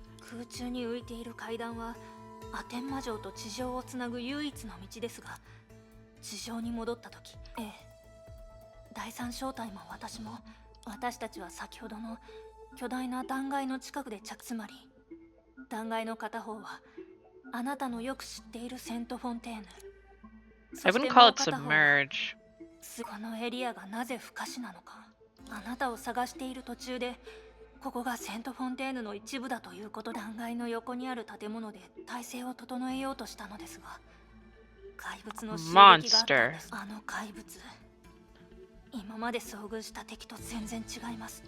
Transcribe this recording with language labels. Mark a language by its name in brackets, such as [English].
[Japanese] 空中に浮いている階段はアテンマ城と地上をつなぐ唯一の道ですが、地上に戻った時、第三小隊も私も、私たちは先ほどの巨大な断崖の近くでつまり断崖の片方はあなたのよく知っているセント・フォンテーヌ。 [English] I wouldn't call it submerge. [Japanese] このエリアがなぜ不可視なのか、あなたを探している途中でここがセント・フォンテーヌの一部だということ。断崖の横にある建物で体勢を整えようとしたのですが、怪物の襲撃があったんです。あの怪物、今まで遭遇した敵と全然違います。